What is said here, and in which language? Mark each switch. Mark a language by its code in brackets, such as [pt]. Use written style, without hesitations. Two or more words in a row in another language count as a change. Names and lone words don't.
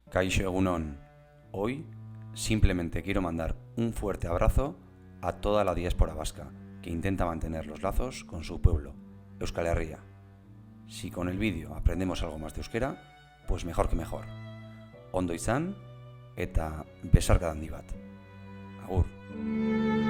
[eu] Kaixo egunon. [es] Hoy simplemente quiero mandar un fuerte abrazo a toda la diáspora vasca que intenta mantener los lazos con su pueblo, Euskal Herria. Si con el vídeo aprendemos algo más de euskera, pues mejor que mejor. [eu] Ondo izan eta besarkada handi bat. Agur.